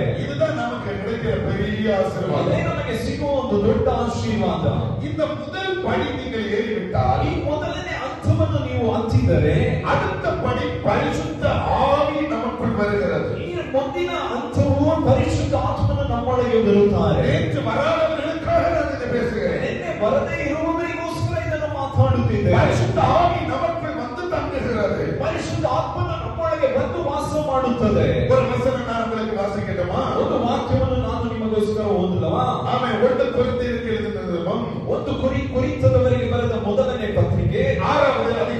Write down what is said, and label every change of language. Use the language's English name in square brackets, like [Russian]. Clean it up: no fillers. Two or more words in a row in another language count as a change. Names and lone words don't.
[Tamil] இதுதான் நமக்கு கிடைக்கிற பெரிய ஆசீர்வாதம். [Kannada] ಅದೇ ನಮಗೆ ಸಿಗುವ ಒಂದು ದೊಡ್ಡ ಆಶೀರ್ವಾದ. [Tamil] இந்த முதல் படி நீங்கள் ஏறிவிட்டால் [Kannada] ಈ ಮೊದಲನೇ ಹಂತವನ್ನು ನೀವು ಹತ್ತಿದರೆ [Tamil] அடுத்த படி பரிசுத்த ஆவி நமக்குள் வருகிறது. [Kannada] ಈ ಮುಂದಿನ ಹಂತವು ಪರಿಶುದ್ಧ ಆತ್ಮನು ನಮ್ಮೊಳಗೆ ಬರುತ್ತಾರೆ. [Tamil] நேற்று வராதவர்களுக்காக நான் இதை பேசுகிறேன். [Kannada] ನಿನ್ನೆ ಬರದೇ ಇರುವುದಕ್ಕೋಸ್ಕರ ಇದನ್ನು ಮಾತಾಡುತ್ತಿದ್ದೇವೆ. [Tamil] பரிசுத்த ஆவி நமக்குள் வந்து தங்குகிறது. [Kannada] ಪರಿಶುದ್ಧ ಆತ್ಮನು ನಮ್ಮೊಳಗೆ ಬಂದು ವಾಸ ಮಾಡುತ್ತದೆ. [Tamil] ஒரு வசனம் நான் உங்களுக்கு வாசிக்கட்டுமா? [Kannada] ಒಂದು ವಾಕ್ಯವನ್ನು ನಾನು ನಿಮಗೋಸ್ಕರ ಓದಲವಾ? [Tamil] ஆமென். 1 கொரிந்தியருக்கு எழுதின நிருபம் [Kannada] ಒಂದು ಕೊರಿಂಥದವರಿಗೆ ಬರೆದ ಮೊದಲನೇ ಪತ್ರಿಕೆ [Tamil] 6வது